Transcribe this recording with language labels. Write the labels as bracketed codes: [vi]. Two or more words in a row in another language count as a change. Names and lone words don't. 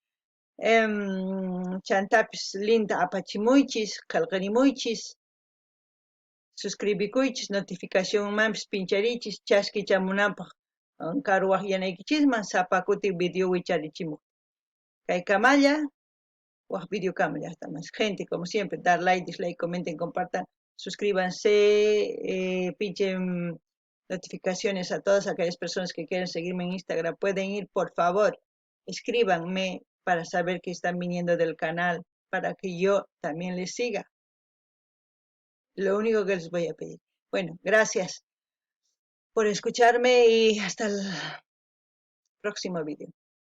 [qu] chantapis linta apachimuychis qillqirimuychis suscribikuychis notificacionmanpis pinchariychis chaskichamunanpaq karuwaq sapa kuti video wicharichimuq kaykamalla waq videokama llaqtaman [es] gente como siempre dar like dislike comenten compartan suscríbanse pinchen notificaciones a todas aquellas personas que quieren seguirme en Instagram pueden ir por favor escríbanme para saber que están viniendo del canal para que yo también les siga lo único que les voy a pedir bueno gracias por escucharme y hasta el próximo video